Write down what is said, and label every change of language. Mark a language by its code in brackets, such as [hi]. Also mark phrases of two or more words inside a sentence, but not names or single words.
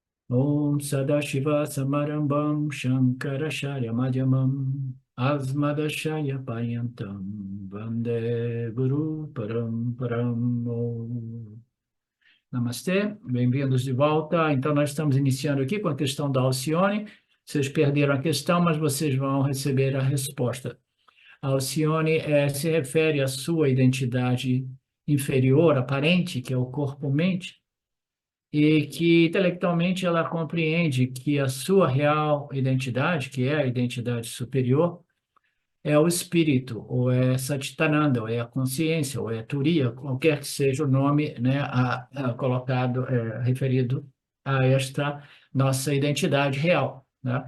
[sa] Om Sadashiva Samarambam Shankaracharya Madhyamam Asmadashaya Paryantam Vande Guru Paramparam. Om. [pt] Namastê, bem-vindos de volta. Então, nós estamos iniciando aqui com a questão da Alcione. Vocês perderam a questão, mas vocês vão receber a resposta. A Alcione se refere à sua identidade inferior, aparente, que é o corpo-mente, e que intelectualmente ela compreende que a sua real identidade, que é a identidade superior, é o espírito, ou é Satchitananda, ou é a consciência, ou é a Turiya, qualquer que seja o nome, né, colocado, referido a esta nossa identidade real, né?